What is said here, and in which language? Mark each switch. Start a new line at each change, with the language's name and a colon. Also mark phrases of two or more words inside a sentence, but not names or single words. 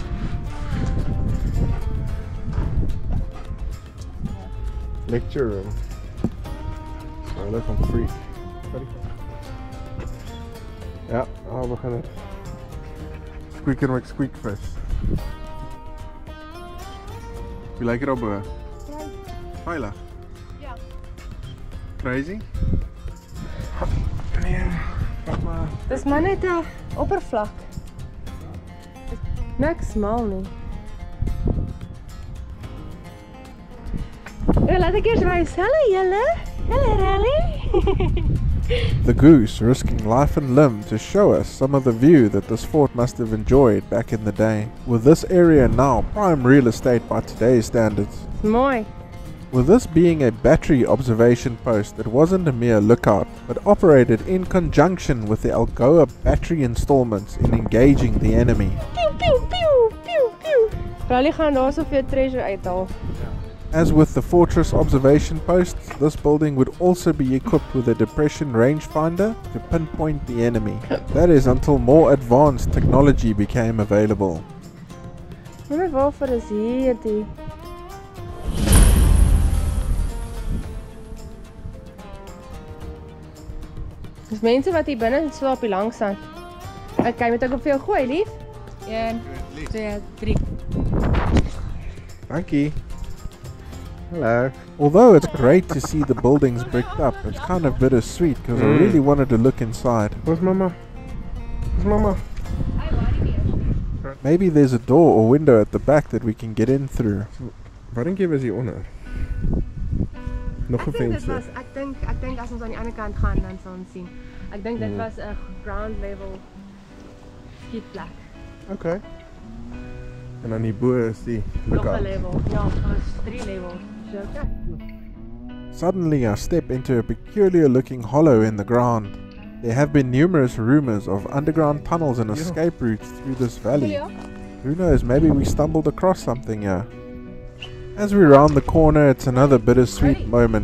English: Lecture room. So look, I'm free. Ready?
Afrikaans: Ja, we beginnen. Squeaker McSqueakvis.
English: You like it or boy?
Afrikaans: Veilig? Ja. Crazy? Nee, pak maar. Dis maar net 'n oppervlak. Niks smal nie. Laat ek eers wys. Hallo julle. Hallo Rally.
English: The goose risking life and limb to show us some of the view that this fort must have enjoyed back in the day, with this area now prime real estate by today's standards.
Afrikaans: Mooi.
English: With this being a battery observation post, it wasn't a mere lookout, but operated in conjunction with the Algoa battery installments in engaging the enemy. Pew pew pew pew pew.
Afrikaans: Rally gaan daar so veel treasure uithaal.
English: As with the fortress observation posts, this building would also be equipped with a depression rangefinder to pinpoint the enemy. That is until more advanced technology became available.
Afrikaans: Wonder waarvoor is hierdie? Dis mense wat hier binne slaap hier langs aan. Okay, moet ek op vir jou gooi, lief? 1 2 3.
English: Thanky. Hello. Although it's great to see the buildings bricked up, it's kind of bittersweet because I really wanted to look inside. Where's Mama? Where's Mama? Maybe there's a door or window at the back that we can get in through.
Afrikaans: Waarom gee was hier onder? Nog 'n venster. Ek dink as ons aan die ander kant gaan dan sal ons sien. Ek dink dit was 'n
English: ground level
Afrikaans: skietplek. Okay. En dan hierbo is die Nog 'n lookout. level. Ja, ons 3 levels. So okay.
English: Suddenly I step into a peculiar looking hollow in the ground. There have been numerous rumors of underground tunnels and escape routes through this valley. Who knows, maybe we stumbled across something here. As we round the corner, it's another bittersweet moment.